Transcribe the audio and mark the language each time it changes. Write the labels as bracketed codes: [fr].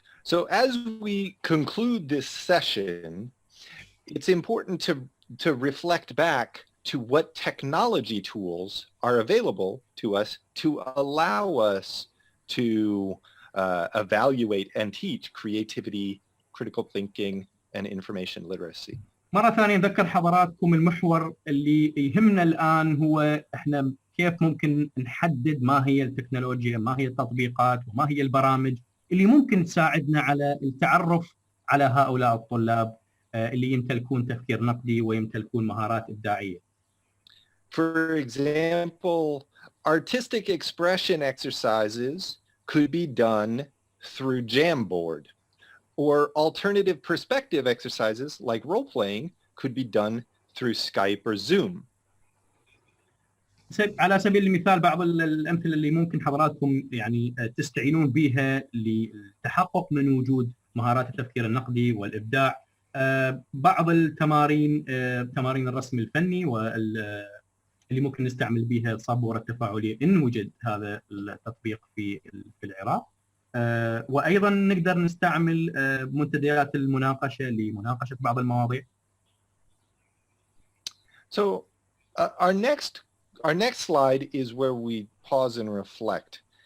[en] So as we conclude this session, it's important to reflect back to what technology tools are available to us to allow us to evaluate and teach creativity, critical thinking, and information literacy. [ar] مرة ثانية نذكر حضراتكم المحور اللي يهمنا الآن هو إحنا كيف ممكن نحدد ما هي التكنولوجيا، ما هي التطبيقات، وما هي البرامج اللي ممكن تساعدنا على التعرف على هؤلاء الطلاب اللي يمتلكون تفكير نقدي ويمتلكون مهارات إبداعية. [en] For example, artistic expression exercises could be done through Jamboard, or alternative perspective exercises like role-playing could be done through Skype or Zoom. [ar] على سبيل المثال بعض الأمثلة اللي ممكن حضراتكم يعني تستعينون بها للتحقق من وجود مهارات التفكير النقدي والإبداع، بعض التمارين، تمارين الرسم الفني اللي ممكن نستعمل بها الصبورة التفاعلية إن وجد هذا التطبيق في العراق، وأيضا نقدر نستعمل منتديات المناقشة لمناقشة بعض المواضيع. [en] So our next slide is where we pause and reflect.